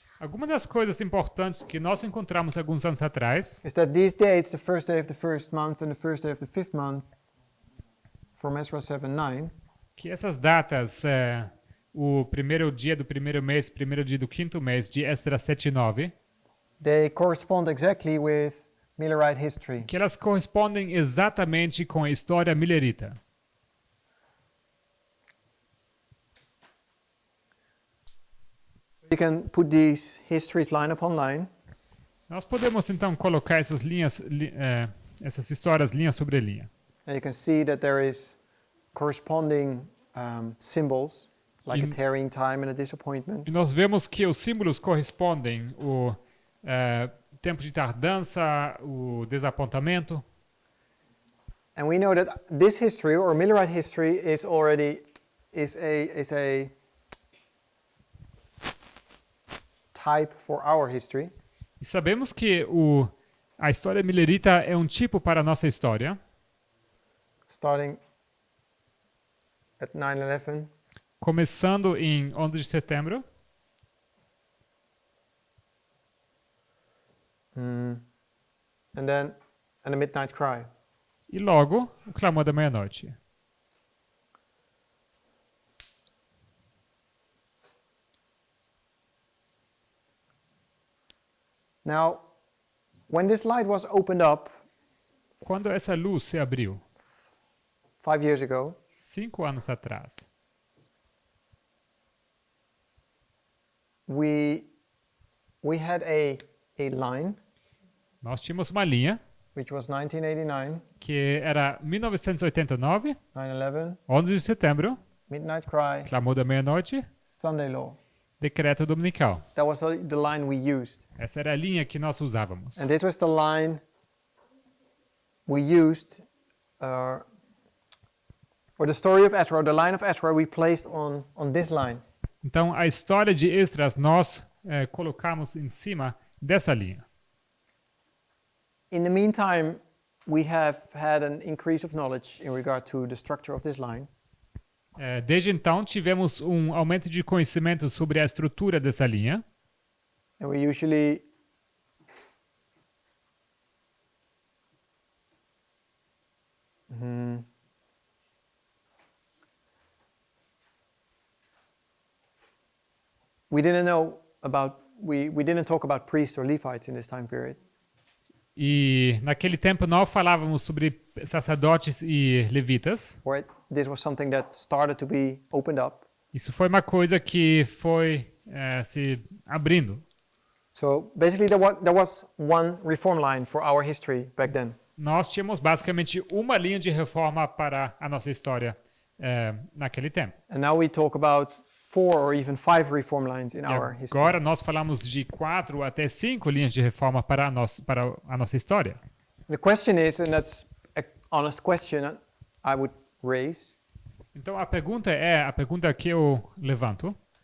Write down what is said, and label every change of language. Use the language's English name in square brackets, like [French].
[Portuguese] Algumas das coisas importantes que nós encontramos alguns anos atrás [English] is that these dates, the first day of the first month and the first day of the fifth month, from Esdras 7:9, [Portuguese] que essas datas, o primeiro dia do primeiro mês, primeiro dia do quinto mês, de Esdras 7 e 9, [English] they correspond exactly with Millerite history. [Portuguese] que elas correspondem exatamente com a história milerita. [English] You can put these histories line upon line, [Portuguese] Nós podemos então colocar essas linhas, essas histórias linha sobre linha. [English] and you can see that there is corresponding symbols, like a tarrying time and a disappointment. [Portuguese] E nós vemos que os símbolos correspondem o tempo de tardança, o desapontamento. [English] And we know that this history, or Millerite history, is a type for our history. [Portuguese] E sabemos que a história milerita é um tipo para a nossa história, [English] Starting at 9/11, [Portuguese] começando em 11 de setembro, [English] and the midnight cry. [Portuguese] e logo o clamor da meia-noite. [English] Now, when this light was opened up [Portuguese] Quando essa luz se abriu, [English] 5 years ago, [Portuguese] 5 anos atrás, [English] we had a line, [Portuguese] nós tínhamos uma linha [English] which was 1989, [Portuguese] que era 1989, [English] 9/11, [Portuguese] 11 de setembro, [English] midnight cry, [Portuguese] clamor da meia-noite, [English] Sunday law. [Portuguese] decreto dominical. [English] That was the line we used. [Portuguese] Essa era a linha que nós usávamos. [English] And this was the line we used, or the story of Esdras, the line of Esdras we placed on this line. [Portuguese] Então, a história de Esdras nós colocamos em cima dessa linha. [English] In the meantime, we have had an increase of knowledge in regard to the structure of this line. [Portuguese] Desde então, tivemos um aumento de conhecimento sobre a estrutura dessa linha. [English] And we usually we didn't talk about priests or Levites in this time period. [Portuguese] E naquele tempo não falávamos sobre sacerdotes e levitas. [English] This was something that started to be opened up. [Portuguese] Isso foi uma coisa que foi se abrindo. [English] So basically there was one reform line for our history back then. [Portuguese] Nós tínhamos basicamente uma linha de reforma para a nossa história naquele tempo. [English] And now we talk about 4 or even 5 reform lines in our history. [Portuguese] Agora nós falamos de 4 até 5 linhas de reforma para a nossa história. [English] The question is, and that's an honest question I would raise, [Portuguese] Então a pergunta que eu levanto,